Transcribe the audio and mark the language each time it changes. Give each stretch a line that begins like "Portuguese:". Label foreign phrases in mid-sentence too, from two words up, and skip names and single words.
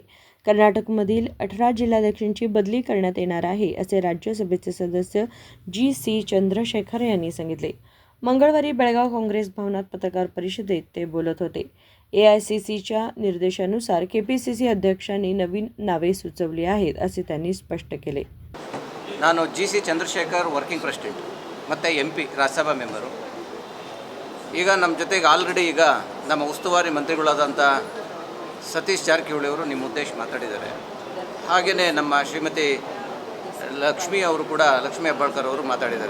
Marathi: कर्नाटकमधील 18 जिल्हाध्यक्षांची बदली करण्यात येणार आहे, असे राज्यसभेचे सदस्य जी.सी. चंद्रशेखर यांनी सांगितले. मंगळवारी बेळगाव काँग्रेस भवनात पत्रकार परिषदेत ते बोलत होते. AICCच्या निर्देशानुसार KPCC अध्यक्षांनी नवीन नावे सुचवली आहेत, असे त्यांनी स्पष्ट केले.
Kannada: ನಾನು G.C. ಚಂದ್ರಶೇಖರ್
English: working president
Kannada: ಮತ್ತು MP ರಾಜ್ಯಸಭಾ ಮೆಂಬರು. ಈಗ ನಮ್ಮ ಜೊತೆಗೆ ಆಲ್ರೆಡಿ ಈಗ ನಮ್ಮ ಉಸ್ತುವಾರಿ ಮಂತ್ರಿಗಳಾದಂಥ ಸತೀಶ್ ಜಾರಕಿಹೊಳಿ ಅವರು ನಿಮ್ಮ ಉದ್ದೇಶ ಮಾತಾಡಿದ್ದಾರೆ. ಹಾಗೆಯೇ ನಮ್ಮ ಶ್ರೀಮತಿ ಲಕ್ಷ್ಮಿ ಅವರು ಕೂಡ, ಲಕ್ಷ್ಮೀ ಹೆಬ್ಬಾಳ್ಕರ್ ಅವರು ಮಾತಾಡಿದ್ದಾರೆ.